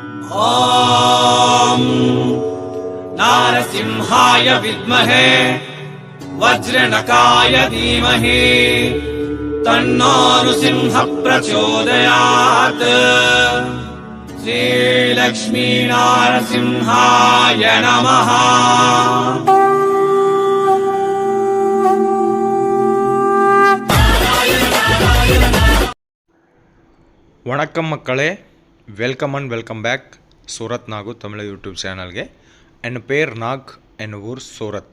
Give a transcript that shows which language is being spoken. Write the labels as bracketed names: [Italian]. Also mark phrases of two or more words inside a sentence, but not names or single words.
[Sanskrit] ॐ नारसिंहाय विद्महे वज्रनकाय धीमहि तन्नो नृसिंह प्रचोदयात्। श्रीलक्ष्मी नारसिंहाय नमः। [Tamil] வணக்கம் மக்களே, [English] welcome and welcome back [Tamil] சூரத் நாகு தமிழ் யூடியூப் சேனல்ಗೆ. என் பேர் நாக், என் ஊர் சூரத்.